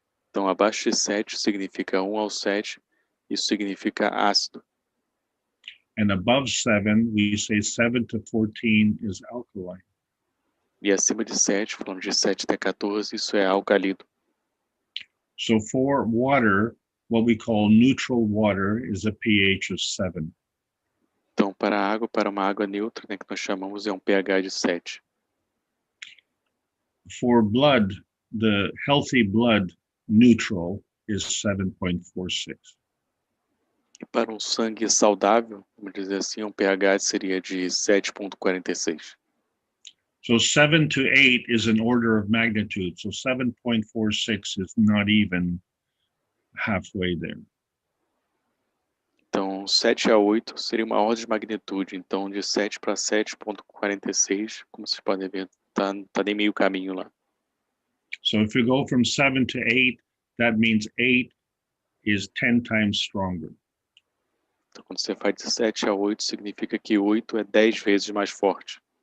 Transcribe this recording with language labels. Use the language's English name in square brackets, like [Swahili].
[Portuguese] Então, abaixo de 7 significa 1 ao 7, isso significa ácido. [English] And above 7, we say 7 to 14 is alkaline. [Portuguese] E acima de 7, falando de 7 até 14, isso é alcalino. [English] So for water, what we call neutral water is a pH of 7. [Portuguese] Então, para uma água neutra, né, que nós chamamos, é um pH de 7. [English] For blood, the healthy blood neutral is 7.46. [Portuguese] E para um sangue saudável, vamos dizer assim, um pH seria de 7,46. [English] So 7 to 8 is an order of magnitude. So 7.46 is not even halfway there. [Portuguese] Então, 7 a 8 seria uma ordem de magnitude. Então, de 7 para 7,46, como vocês podem ver, tá nem meio caminho lá. [English] So if you go from 7 to 8, that means 8 is 10 times stronger. [Portuguese] Então, quando você faz de 7 a 8, significa que 8 é 10 vezes mais forte.